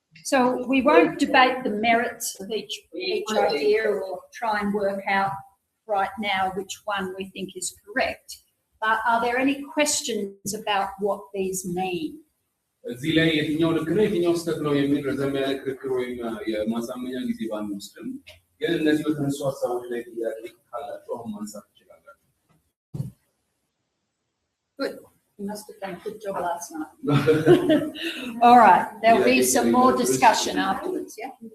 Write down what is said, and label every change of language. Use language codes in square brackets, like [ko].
[en] So we won't debate the merits of each idea or try and work out right now which one we think is correct. But are there any questions about what these mean? [am] እዚህ ላይ የትኛው ልክ ነው የትኛው ስህተት ነው የሚል ረዘም ያለ ክርክር ወይም የማሳመኛ ጊዜ ባንወስድም ግን እነዚህ በተነሱ ሀሳቦች ላይ ጥያቄ ካላችሁ አሁን ማንሳት ትችላላችሁ። [en] Good. You must have done a good job last night. All right. There'll be some more discussion afterwards, yeah?